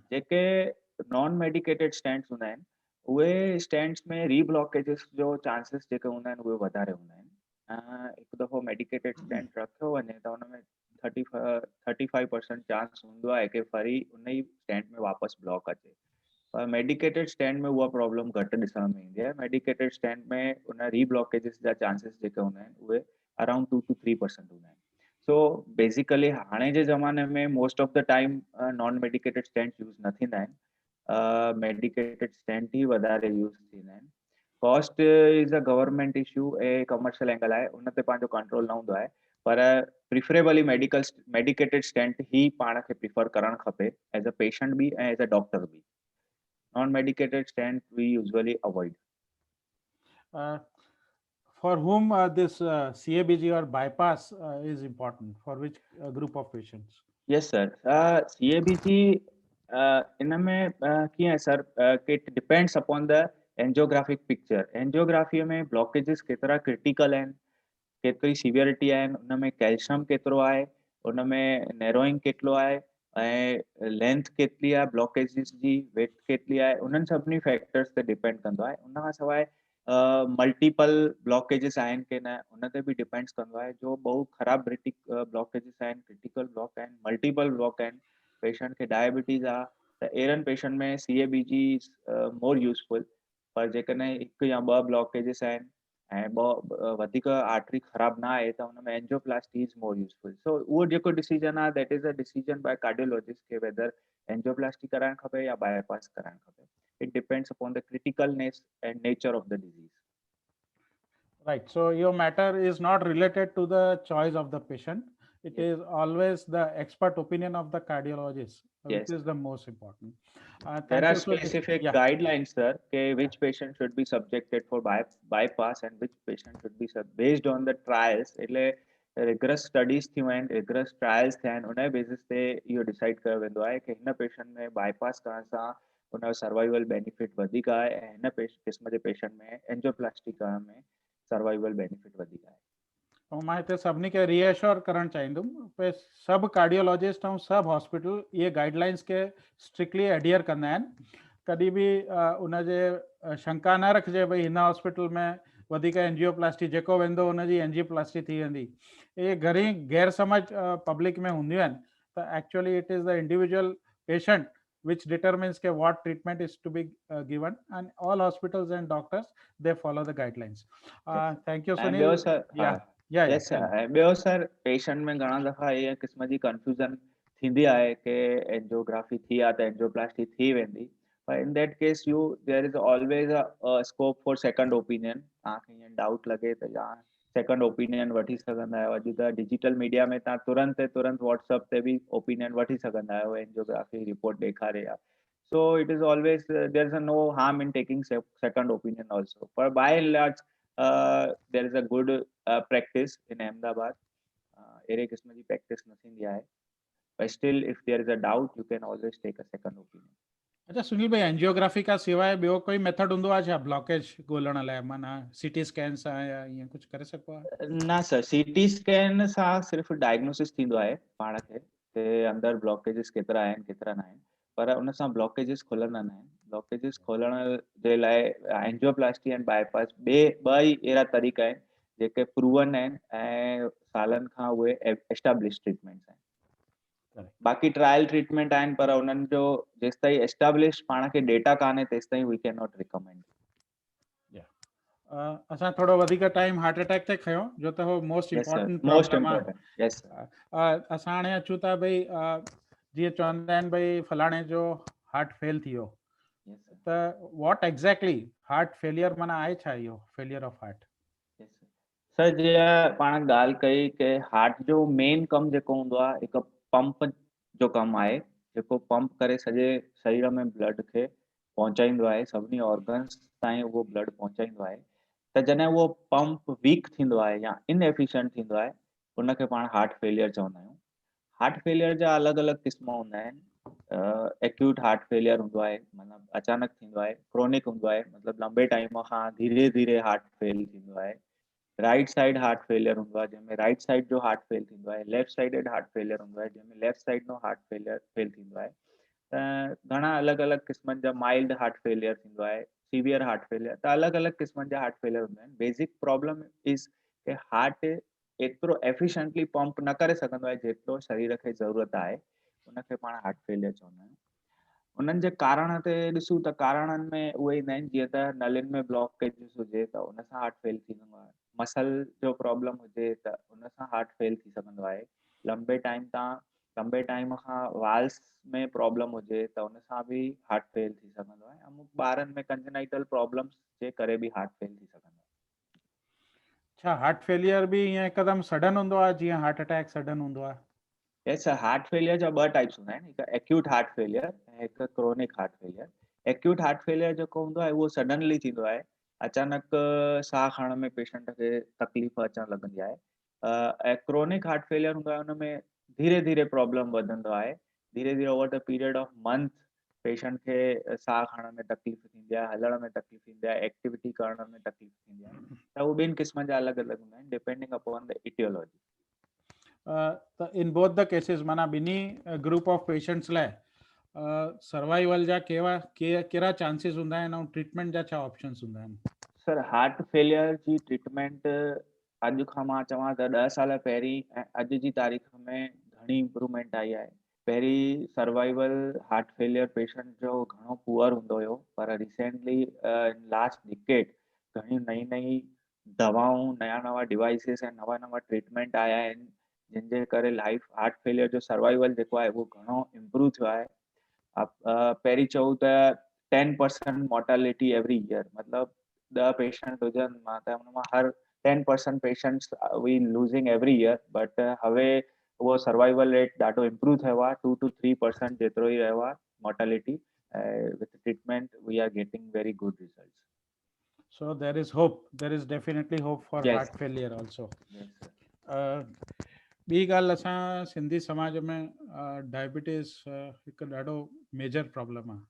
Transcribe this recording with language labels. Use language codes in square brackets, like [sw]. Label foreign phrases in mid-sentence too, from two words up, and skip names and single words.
[sd] जेके [en] non medicated stents [sd] हूंदा आहिनि उहे स्टेंट्स में रीब्लॉकेजेस जो चांसिस जेके हूंदा आहिनि उहे वधारे हूंदा आहिनि। हिकु दफ़ो [en] medicated stent [sd] रखियो वञे त हुन में 35% चांस हूंदो आहे कि वरी उन ई स्टेंट में वापसि ब्लॉक अचे, पर [en] medicated stent [sd] में उहा प्रॉब्लम घटि ॾिसण में ईंदी आहे। [en] medicated stent [sd] में उन रीब्लॉकेजेस जा चांसिस जेके हूंदा आहिनि उहे [en] around 2 to 3% [sd] हूंदा आहिनि। [en] so basically [sd] हाणे जे ज़माने में [en] most of the time non medicated stent use [sd] न थींदा आहिनि, [en] medicated stent [sd] ई वधारे यूज़ थींदा आहिनि। [en] cost is a government issue [sd] ऐं [en] commercial angle [sd] आहे, उन ते पंहिंजो कंट्रोल न हूंदो आहे, पर [en] preferably medicated stent [sd] ई पाण खे प्रिफर करणु खपे [en] as a patient [sd] बि ऐं [en] as a doctor [sd] बि। [en] Non-medicated stent we usually avoid. For whom this CABG or bypass is important, for which group of patients? Yes, sir. CABG in [sd] में कीअं है सर कि [en] it depends upon the angiographic picture. [sd] एंजियोग्राफी में ब्लॉकेजेस केतिरा क्रिटिकल आहिनि, केतिरी सीवियरिटी आहिनि, उन में कैल्शियम केतिरो आहे, उन में नैरोइंग केतिरो आहे ऐं लेंथ केतिरी आहे ब्लॉकेजेस जी, वेट केतिरी आहे, उन्हनि सभिनी फैक्टर्स ते डिपेंड कंदो आहे। उन खां सवाइ [en] multiple blockages [sd] आहिनि की न उन ते बि डिपेंड्स कंदो आहे। जो बहु ख़राब ब्लॉकेजेस आहिनि, [en] critical block [sd] आहिनि, [en] multiple block [sd] आहिनि, पेशेंट खे डायबिटीज़ आहे त अहिड़नि पेशेंट में [en] CABG more useful. [sd] पर जेकॾहिं हिकु या ॿ ब्लॉकेजेस आहिनि ऐं वधीक आर्टरी ख़राब ना आहे त हुन में [en] angioplasty is more useful. [sd] सो उहो जेको डिसीजन आहे [en] that is a decision by cardiologist [sd] के [en] whether angioplasty [sd] कराइणु खपे या बायपास कराइणु खपे। [en] it depends upon the criticalness and nature of the disease. Right, so your matter is not related to the choice of the patient, it Yes. is always the expert opinion of the cardiologist, Yes. which is the most important. There Thank are you. So, specific yeah. guidelines, sir, which patient should be subjected for bypass and which patient should be based on the trials. [sd] એટલે [en] rigorous studies [sd] थियूं आहिनि, [en] rigorous trials [sd] थिया आहिनि, उन बेसिस ते इहो डिसाइड कयो वेंदो आहे कि हिन पेशेंट में बाईपास करण सां उनजो [en] survival benefit [sd] वधीक आहे ऐं हिन क़िस्म जे पेशेंट में एंजियोप्लास्टी करण में [en] survival benefit [sd] वधीक आहे। ऐं मां हिते सभिनी खे रीएश्योर करणु चाहींदुमि भई सभु कार्डियोलॉजिस्ट ऐं सभु हॉस्पिटल इहे गाइडलाइंस खे [en] strictly adhere [sd] कंदा आहिनि। कॾहिं बि उनजे शंका न रखिजे भई हिन हॉस्पिटल में वधीक एंजियोप्लास्टी जेको वेंदो हुनजी एंजियोप्लास्टी थी वेंदी। इहे घणी गैर समझ पब्लिक में हूंदियूं आहिनि त [en] actually it is the individual patient which determines what treatment is to be given, and all hospitals and doctors they follow the guidelines. Thank you, [sd] ऐं [en] Sunil. [sd] ॿियो सर [en] Yes, [sd] सर ऐं ॿियो सर पेशेंट में घणा दफ़ा इहे क़िस्म जी कंफ्यूजन थींदी आहे कि एंजियोग्राफी थी आहे त एंजियोप्लास्टी थी वेंदी, पर [en] in that case there is always a scope for second opinion. [sd] तव्हांखे ईअं डाउट लॻे त या [en] second opinion [sd] वठी सघंदा आहियो। अॼु त [en] digital media [sd] में तव्हां तुरंत व्हाट्सएप ते बि ओपिनियन वठी सघंदा आहियो [en] angiography report [sd] ॾेखारे आहे। [en] So it is always there is no harm in taking second opinion also, but by and large there is a good practice in Ahmedabad. [sd] अहिड़े क़िस्म जी practice न थींदी आहे, [en] but still if there is a doubt you can always take a second opinion. [sd] अच्छा सुनील भाई, एंजियोग्राफी का सिवाय ॿियो कोई मेथड हूंदो आहे छा ब्लॉकेज ॻोल्हण लाइ? माना [en] CT scan [sd] सां या ईअं कुझु करे सघिबो आहे? न सर, [en] CT scan [sd] सां सिर्फ़ु डायग्नोसिस थींदो आहे पाण खे कि अंदरि ब्लॉकेजिस केतिरा आहिनि केतिरा न आहिनि, पर उन सां ब्लॉकेजिस खुलंदा न आहिनि। ब्लॉकेजिस खोलण जे लाइ [en] angioplasty and bypass [sd] ॿ ई अहिड़ा तरीक़ा आहिनि जेके प्रूवन आहिनि ऐं सालनि खां उहे [en] establish treatments [sd] आहिनि। बाक़ी [en] trial treatment [sd] आहिनि, पर उन्हनि जो जेसि ताईं एस्टाब्लिश पाण खे डेटा कान्हे तेसि ताईं [en] we can not recommend. [sd] असां थोरो वधीक [en] time heart attack [sd] ते खयो जो त हो [en] most important [sd] मोस्ट प्रॉब्लम [en] important. yes sir. [sd] असां हाणे अचूं था भई जीअं चवंदा आहिनि भई फलाणे जो [en] heart fail [sd] थी वियो, त [en] what exactly heart failure [sd] माना आहे छा? [en] इहो failure of heart [sd] सर जीअं पाण ॻाल्हि कई कि हार्ट जो मेन कमु जेको हूंदो आहे हिकु पंप जो कमु आहे, जेको पंप करे सॼे शरीर में ब्लड खे पहुचाईंदो आहे, सभिनी ऑर्गन्स ताईं उहो ब्लड पहुचाईंदो आहे। त जॾहिं उहो पंप वीक थींदो आहे या इनएफिशिएंट थींदो आहे उनखे पाण [en] heart failure [sd] चवंदा आहियूं। [en] heart failure [sd] जा अलॻि अलॻि क़िस्म हूंदा आहिनि। [en] acute heart failure [sd] हूंदो आहे, मतिलबु अचानक थींदो आहे। क्रोनिक हूंदो आहे, मतिलबु लंबे टाइम खां धीरे धीरे [en] heart fail [sd] थींदो आहे। [en] right side heart failure [sd] हूंदो आहे जंहिंमें [en] right side [sd] जो [en] heart fail [sd] थींदो आहे। [en] left sided heart failure [sd] हूंदो आहे जंहिंमें [en] left side [sd] जो [en] heart fail [sd] थींदो आहे। त घणा अलॻि अलॻि क़िस्मनि जा [en] mild heart failure [sd] थींदो आहे, [en] severe heart failure, [sd] त अलॻि अलॻि क़िस्मनि जा [en] heart failure [sd] हूंदा आहिनि। [en] basic problem is [sd] कि हार्ट एतिरो [en] efficiently pump [sd] न करे सघंदो आहे जेतिरो शरीर खे ज़रूरत आहे, उनखे पाण [en] heart failure [sd] चवंदा आहियूं। उन्हनि जे कारण ते ॾिसूं त कारणनि में उहे ईंदा आहिनि, जीअं त नलियुनि में ब्लॉकेज हुजे त उन सां [en] heart fail [sd] थी वेंदो आहे। मसल जो प्रॉब्लम हुजे त उन सां [en] heart fail [sd] थी सघंदो आहे। लंबे टाइम खां वाल्स में प्रॉब्लम हुजे त उन सां बि [en] heart fail [sd] थी सघंदो आहे। अमुक ॿारनि में [en] congenital problems [sd] जे करे बि [en] heart fail [sd] थी सघंदो आहे। छा [en] heart failure [sd] बि ईअं हिकदमि सडन हूंदो आहे जीअं [en] heart attack [sd] सडन हूंदो आहे? [en] yes sir, heart failure [sd] जा ॿ टाइप्स हूंदा आहिनि, हिकु [en] acute heart failure [sd] ऐं हिकु [en] chronic heart failure. acute heart failure [sd] जेको हूंदो आहे उहो सडनली थींदो आहे, अचानक साह खणण में पेशेंट खे तकलीफ़ अचणु लॻंदी आहे। ऐं [en] chronic heart failure [sd] हूंदो आहे उनमें धीरे धीरे प्रॉब्लम वधंदो आहे, धीरे धीरे [en] over the period of month patient [sd] खे साह खणण में तकलीफ़ थींदी आहे, हलण में तकलीफ़ थींदी आहे, एक्टिविटी करण में तकलीफ़ थींदी आहे। त उहे ॿिनि क़िस्मनि जा अलॻि अलॻि हूंदा आहिनि [en] depending upon the etiology. [sd] त [en] in both the cases [sd] माना ॿिन्ही [en] group of patients [sd] लाइ सर्वाइवल जा कहिड़ा चांसिस हूंदा आहिनि ऐं ट्रीटमेंट जा छा ऑप्शंस हूंदा आहिनि? सर [en] heart failure [sd] जी ट्रीटमेंट अॼु खां मां चवां त 10 साल पहिरीं ऐं अॼु जी तारीख़ में घणी इम्प्रूवमेंट आई आहे। पहिरीं [en] survival heart failure patient [sd] जो घणो पुअर हूंदो हुयो, पर [en] recently last decade [sd] घणी नई दवाऊं, नया डिवाइसिस ऐं नवा ट्रीटमेंट आया आहिनि जिन जे करे [en] heart failure [sd] जो सर्वाइवल जेको आहे उहो घणो इम्प्रूव थियो आहे। पहिरीं चऊं त 10% [en] mortality every year, [sd] मतिलबु 10 पेशेंट हुजनि मां त हुन मां हर 10% [en] patients we losing every year, but [sd] हवे उहो [en] survival rate [sd] ॾाढो इम्प्रूव थियो आहे, [en] 2 to 3% [sd] जेतिरो ई रहियो आहे मोर्टेलिटी। [en] with treatment we are getting very good results. So there is hope, there is definitely hope for Yes. heart failure also. Yes, sir. [sd] ॿी ॻाल्हि, असां सिंधी समाज में डायबिटीज़ हिकु ॾाढो [en] major problem [sd] आहे.